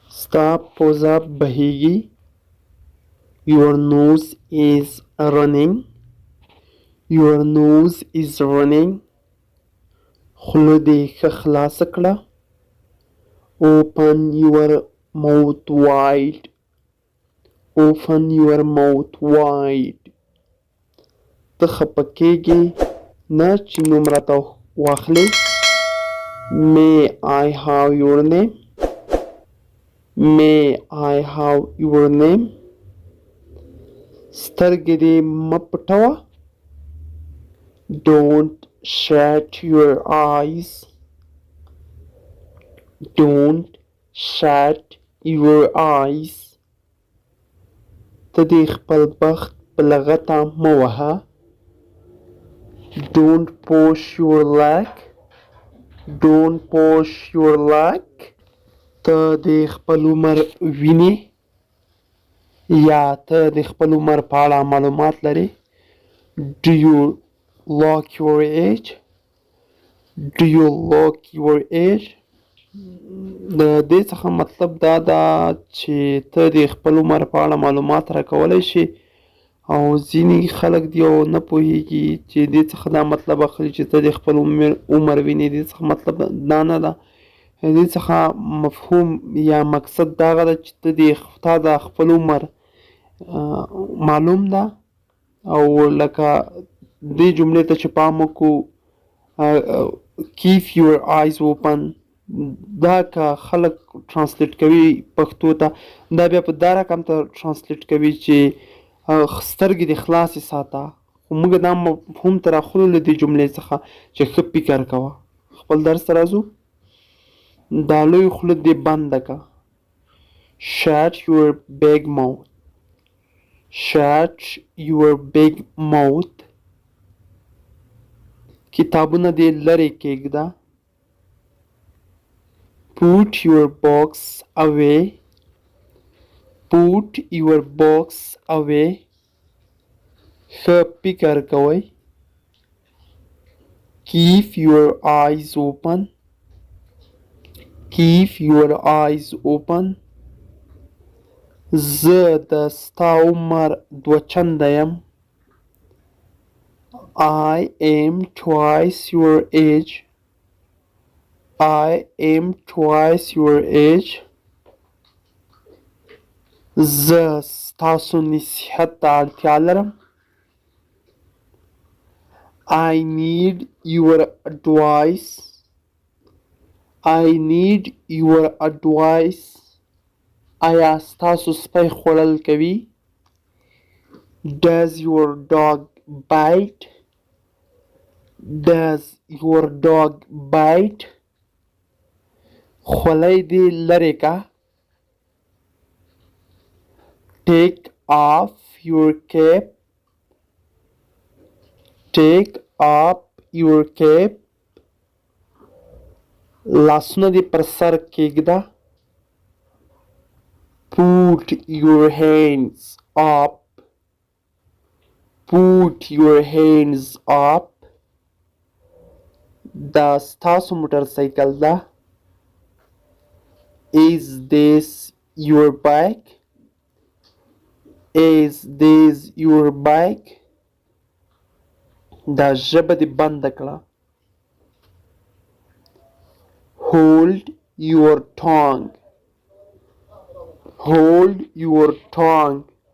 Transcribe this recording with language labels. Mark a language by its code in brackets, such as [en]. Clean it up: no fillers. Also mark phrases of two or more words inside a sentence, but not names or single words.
[ps] ستا پوزه بهیږي. [en] Your nose is running. Your nose is running. [ps] خوله دې ښه خلاصه کړه. [en] Open your mouth wide. Open your mouth wide. [ps] ته خفه کېږې نه چې نوم راته واخلې. [en] May I have your name? May I have your name? [ps] سترګې دې مه پټوه. [en] Don't shut your eyes. Don't shut your eyes. [ps] ته دې خپل بخت په لغته مه وهه. [en] Don't push your leg. Don't push your leg. [ps] ته د خپل عمر وینې یا ته د خپل عمر په اړه معلومات لرې. [en] Do you look your age? Do you look your age? [ps] د دې څخه مطلب دا ده چې ته د خپل عمر په اړه معلومات راکولی شي او ځینې خلک دي او نه پوهېږي چې دې څخه دا مطلب اخلي چې ته د خپل عمر وینې. دې څخه مطلب دا نه ده. دې څخه مفهوم یا مقصد دا هغه ده چې تا د خپل عمر معلوم ده او لکه دې جملې ته چې پام وکړو [en] keep your eyes open [ps] دا که خلک ترانسلیټ کوي پښتو ته دا بیا په دا رقم ته ترانسلیټ کوي چې سترګې دې خلاصې ساته. خو موږ دا مفهوم ته راخلو له دې جملې څخه چې ښه فکر کوه. خپل درس ته راځو. دا لوی خوله دې بنده که. [en] Shut your big mouth. Shut your big mouth. [ps] کتابونه دې لرې کېږده. [en] Put your books away. Put your books away. [ps] ښه فکر کوئ. [en] Keep your eyes open. Keep your eyes open. [ps] زه د ستا عمر 2 چنده یم. [en] I am twice your age. I am twice your age. [ps] زه ستاسو نصیحت ته اړتیا لرم. [en] I need your advice. I need your advice. [ps] آیا ستاسو سپی خوړل کوي؟ [en] Does your dog bite? Does your dog bite? [ps] خولۍ دې لرې که. [en] Take off your cap. Take off your cap. [ps] لاسونه دې پر سر کېږده. [en] Put your hands up. Put your hands up. [ps] دا ستاسو موټر سایکل ده. [en] Is this your bike? Is this your bike? [ps] دا ژبه دې بنده کړه. [en] Hold your tongue. Hold your tongue.